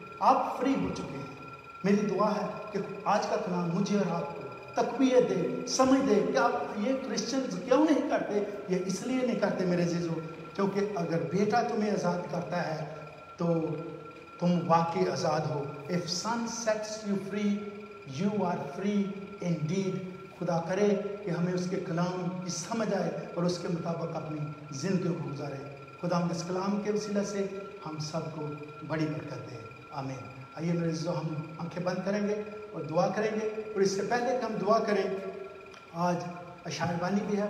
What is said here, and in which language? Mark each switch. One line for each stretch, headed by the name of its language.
Urdu: آپ فری ہو چکے ہیں. میری دعا ہے کہ آج کا کلام مجھے اور آپ کو تقویت دے، سمجھ دے کہ آپ یہ کرسچنز کیوں نہیں کرتے. یہ اس لیے نہیں کرتے میرے عزیزو کیونکہ اگر بیٹا تمہیں آزاد کرتا ہے تو تم واقعی آزاد ہو.
English: If son sets you free, you are free indeed.
Urdu: خدا کرے کہ ہمیں اس کے کلام کی سمجھ آئے اور اس کے مطابق اپنی زندگی کو گزارے. خدا ہم اس کلام کے وسیلہ سے ہم سب کو بڑی برکت دے. آمین. آئیے میرے عزیزو ہم آنکھیں بند کریں گے اور دعا کریں گے. اور اس سے پہلے کہ ہم دعا کریں، آج اشعار بانی بھی ہے.